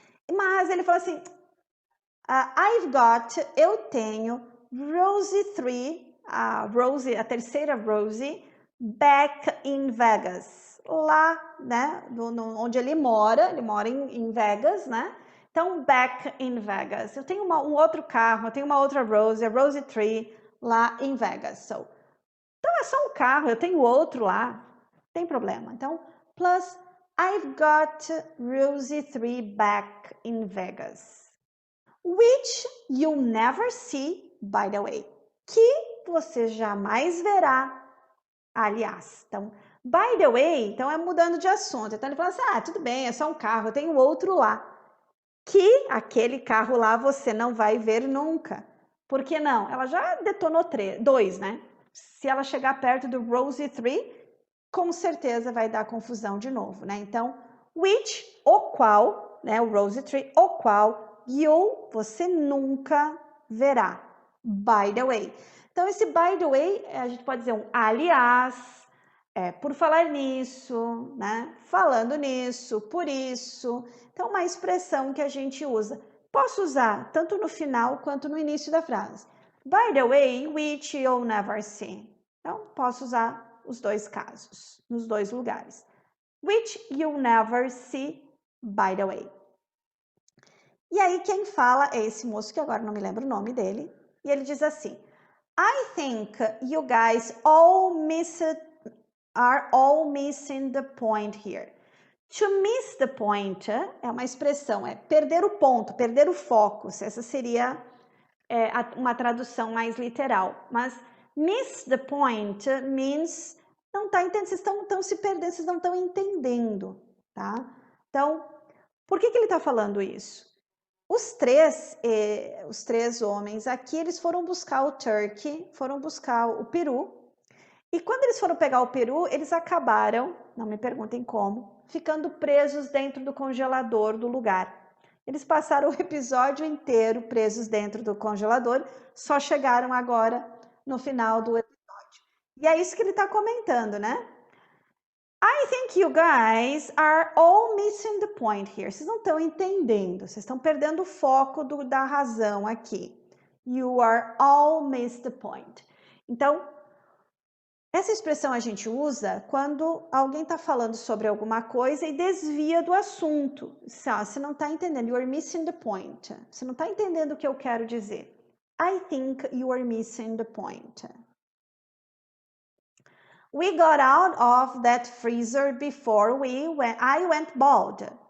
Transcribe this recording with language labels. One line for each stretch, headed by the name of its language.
Portuguese: Mas ele falou assim,
English: I've got,
Portuguese: eu tenho Rosie 3, a terceira Rosie,
English: back in Vegas.
Portuguese: Lá, né? Onde ele mora em Vegas, né? Então,
English: back in Vegas.
Portuguese: Eu tenho um outro carro, eu tenho uma outra Rosie, a Rosie 3, lá em Vegas. Então, é só um carro, eu tenho outro lá, não tem problema.
English: Então, plus, I've got Rosie 3 back in Vegas. Which you'll never see, by the way.
Portuguese: Que você jamais verá, aliás. Então, by the way, então é mudando de assunto. Então, ele fala assim, tudo bem, é só um carro, eu tenho outro lá. Que aquele carro lá você não vai ver nunca. Por que não? Ela já detonou 2, né? Se ela chegar perto do Rosie 3, com certeza vai dar confusão de novo, né? Então, which, o qual, né? O Rosie 3, o qual você nunca verá. By the way. Então, esse by the way, a gente pode dizer um aliás, por falar nisso, né? Falando nisso, por isso. Então, uma expressão que a gente usa. Posso usar tanto no final quanto no início da frase.
English: By the way, which you'll never see.
Portuguese: Então, posso usar os dois casos, nos dois lugares.
English: Which you'll never see, by the way.
Portuguese: E aí quem fala é esse moço que agora não me lembro o nome dele.
English: E ele diz assim, I think you guys are all missing the point here.
Portuguese: To miss the point é uma expressão, é perder o ponto, perder o foco. Essa seria uma tradução mais literal. Mas
English: miss the point means
Portuguese: não está entendendo, vocês estão se perdendo, vocês não estão entendendo, tá? Então, por que ele está falando isso? Os três homens aqui, eles foram buscar o turkey, foram buscar o peru. E quando eles foram pegar o peru, eles acabaram, não me perguntem como, ficando presos dentro do congelador do lugar. Eles passaram o episódio inteiro presos dentro do congelador, só chegaram agora no final do episódio. E é isso que ele está comentando, né?
English: I think you guys are all missing the point here.
Portuguese: Vocês não estão entendendo, vocês estão perdendo o foco da razão aqui.
English: You are all missed the point.
Portuguese: Então, essa expressão a gente usa quando alguém está falando sobre alguma coisa e desvia do assunto. Você não está entendendo,
English: you are missing the point.
Portuguese: Você não está entendendo o que eu quero dizer.
English: I think you are missing the point. We got out of that freezer before I went bald.